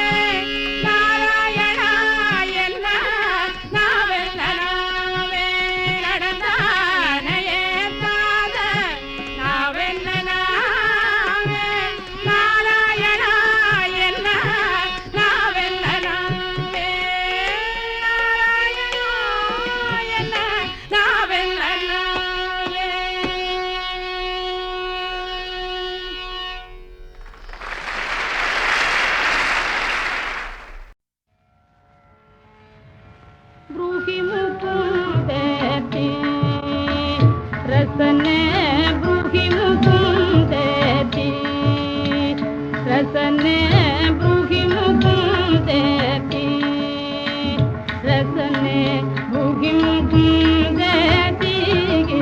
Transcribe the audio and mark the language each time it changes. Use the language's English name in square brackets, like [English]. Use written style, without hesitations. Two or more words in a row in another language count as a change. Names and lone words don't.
[Tamil] நாராயணா என்ன நாவென்ன நாவே நடந்தானை ஏனாத நாவென்ன நாவே நாராயணா என்ன நாவென்ன நாவே நாராயணா என்ன நாவென்ன நாவே. [Sanskrit] ब्रूहि मुकुंदेति रसने ब्रूहि मुकुंदेति रसने ब्रूहि मुकुंदेति रसने ब्रूहि मुकुंदेति